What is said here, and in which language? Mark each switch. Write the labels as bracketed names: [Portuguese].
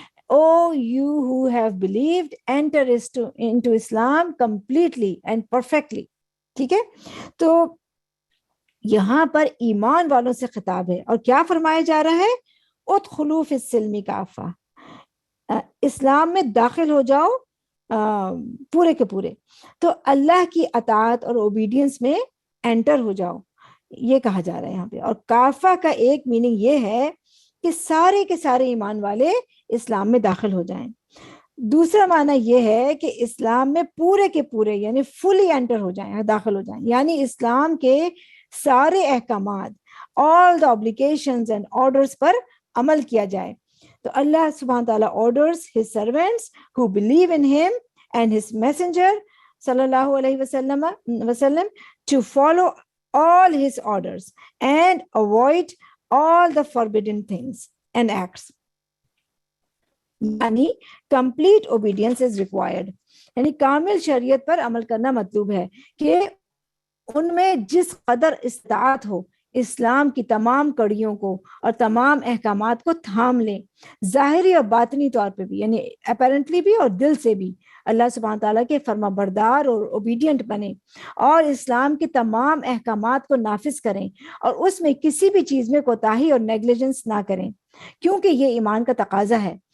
[English] Oh, you who have believed, enter into Islam completely and perfectly. [Urdu] ٹھیک ہے, تو یہاں پر ایمان والوں سے خطاب ہے, اور کیا فرمایا جا رہا ہے؟ [Arabic] ادخلوا فی السلم کافہ, [Urdu] اسلام میں داخل ہو جاؤ پورے کے پورے. تو اللہ کی اطاعت اور اوبیڈینس میں انٹر ہو جاؤ, یہ کہا جا رہا ہے یہاں پہ. اور کافہ کا ایک میننگ یہ ہے کہ سارے کے سارے ایمان والے اسلام میں داخل ہو جائیں. دوسرا معنی یہ ہے کہ اسلام میں پورے کے پورے یعنی فلی انٹر ہو جائیں, داخل ہو جائیں, یعنی اسلام کے سارے احکامات, [English] all the obligations and orders [Urdu] پر عمل کیا جائے. [English] تو اللہ سبحانہ تعالیٰ orders his servants who believe in him and his messenger صلی اللہ علیہ وسلم to follow all his orders and avoid all the forbidden things and acts. [Urdu] یعنی [English] complete obedience is required, [Urdu] یعنی کامل شریعت پر عمل کرنا مطلوب ہے کہ ان میں جس قدر استطاعت ہو اسلام کی تمام کڑیوں کو اور تمام احکامات کو تھام لیں, ظاہری اور باطنی طور پہ بھی, یعنی اپیرنٹلی بھی اور دل سے بھی اللہ سبحانہ تعالیٰ کے فرما بردار اور اوبیڈینٹ بنیں, اور اسلام کے تمام احکامات کو نافذ کریں, اور اس میں کسی بھی چیز میں کوتاہی اور نیگلیجنس نہ کریں, کیونکہ یہ ایمان کا تقاضا ہے.